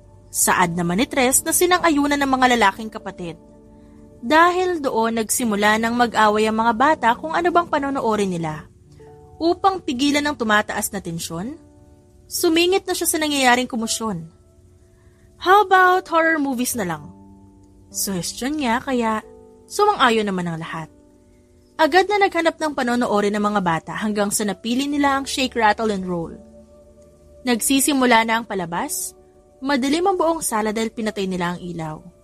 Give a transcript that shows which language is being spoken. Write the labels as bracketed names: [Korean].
[Filipino] Saad naman ni Tres na sinang-ayunan ng mga lalaking kapatid. Dahil doon nagsimula ng mag-away ang mga bata kung ano bang panonoorin nila. Upang pigilan ang tumataas na tensyon, sumingit na siya sa nangyayaring komosyon. [English] How about horror movies [Filipino] na lang? Suhestyon niya kaya sumang-ayon naman ang lahat. Agad na naghanap ng panonoorin ng mga bata hanggang sa napili nila ang Shake, Rattle and Roll. Nagsisimula na ang palabas, madilim ang buong sala dahil pinatay nila ang ilaw.